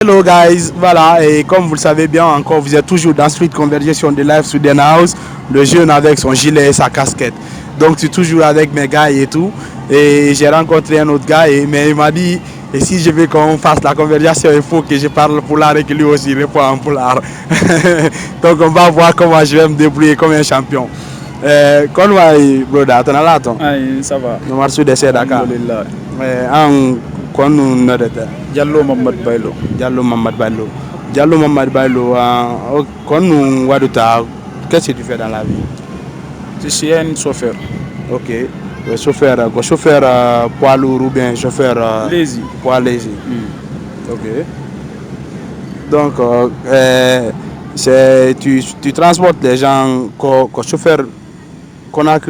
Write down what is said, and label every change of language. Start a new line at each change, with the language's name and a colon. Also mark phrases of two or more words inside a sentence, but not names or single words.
English: Hello guys,
French: voilà, et comme vous le savez bien encore, vous êtes toujours dans Street Conversation de Live Student House, le jeune avec son gilet et sa casquette. Donc je suis toujours avec mes gars et tout, et j'ai rencontré un autre gars, mais il m'a dit, et si je veux qu'on fasse la conversation, il faut que je parle poulard et que lui aussi répond en poulard. Donc on va voir comment je vais me débrouiller comme un champion.
Fula: Kon waay broda tana lato
French: ay ça va
Fula: no marsu de seda ka alhamdulillah an kon no dete Diallo Mamad Baylo. Diallo Mamad Baylo kon no waduta
French: qu'est-ce que tu fais dans la vie? Je suis un chauffeur. Ok, chauffeur poids lourd ou bien chauffeur Lazy. poids léger. Ok. Donc tu transportes les gens comme chauffeur Conakry.